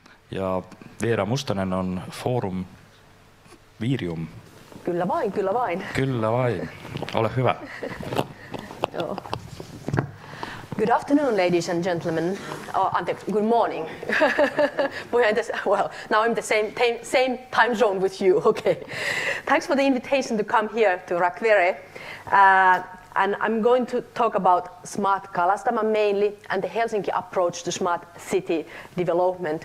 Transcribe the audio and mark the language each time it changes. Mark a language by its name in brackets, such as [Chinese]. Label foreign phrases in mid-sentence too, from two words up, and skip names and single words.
[Finnish] Ja Veera Mustonen on Forum Virium. Kyllä vain, kyllä vain. Kyllä vain. Ole hyvä. Joo. [English] Good afternoon, ladies and gentlemen. Good morning. Well, now I'm the same time zone with you. Okay. Thanks for the invitation to come here to Rakvere. And I'm going to talk about smart Kalastama mainly and the Helsinki approach to smart city development.